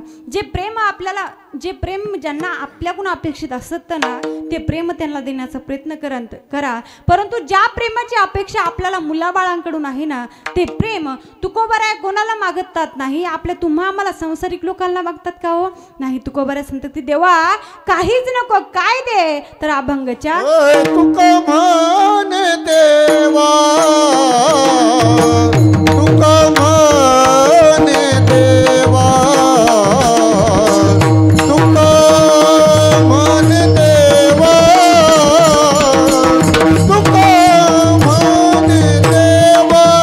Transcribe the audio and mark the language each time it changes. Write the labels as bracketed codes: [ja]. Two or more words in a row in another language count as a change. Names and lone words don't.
[mr] जे प्रेम आपल्याला, जे प्रेम ज्यांना आपल्याकडून अपेक्षित असतं ना ते प्रेम त्यांना देण्याचा प्रयत्न करा. परंतु ज्या प्रेमाची अपेक्षा आपल्याला मुलाबाळांकडून आहे ना ते प्रेम तुकोबाराया कोणाला मागतात नाही. आपल्या तुम्हा आम्हाला संसारिक लोकांना मागतात का हो? नाही. तुकोबाराया सांगतात की देवा काहीच नको, काय दे तर अभंगच्या तुका मान देवा, तुका मान देवा, तुका मान देवा, तुका मान देवा,